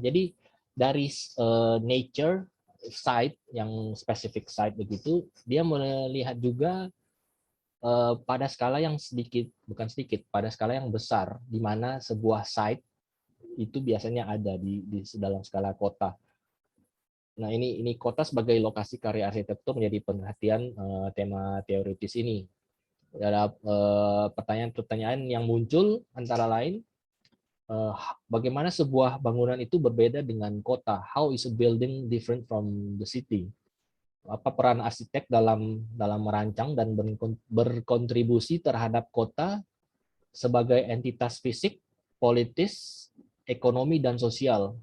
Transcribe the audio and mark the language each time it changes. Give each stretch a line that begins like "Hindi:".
Indonesian: Jadi dari nature site yang spesifik site begitu, dia melihat juga pada skala yang bukan sedikit, pada skala yang besar, di mana sebuah site itu biasanya ada di dalam skala kota. Nah, ini kota sebagai lokasi karya arsitektur menjadi perhatian tema teoritis ini. Ada pertanyaan-pertanyaan yang muncul antara lain, bagaimana sebuah bangunan itu berbeda dengan kota?
English: How is a building different from the city?
Indonesian: Apa peran arsitek dalam merancang dan berkontribusi terhadap kota sebagai entitas fisik, politis, ekonomi dan sosial.